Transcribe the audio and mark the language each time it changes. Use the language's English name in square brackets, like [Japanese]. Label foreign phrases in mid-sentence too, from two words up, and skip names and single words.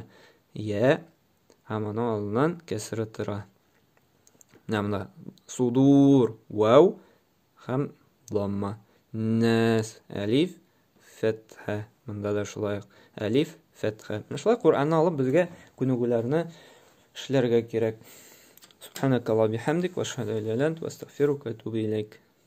[Tatar] Я, һәм аның алдыннан кәсре тора. Менә судур, вау, һәм дамма. Нас, әлиф, фәтхә. Монда да шулай әлиф, фәтхә. Менә шулай Ҡуръанны алып, безгә күнегүләрне эшләргә кирәк. [Arabic] سبحانك اللهم بحمدك وأشهد أن لا إله إلا أنت وأستغفرك وأتوب إليك.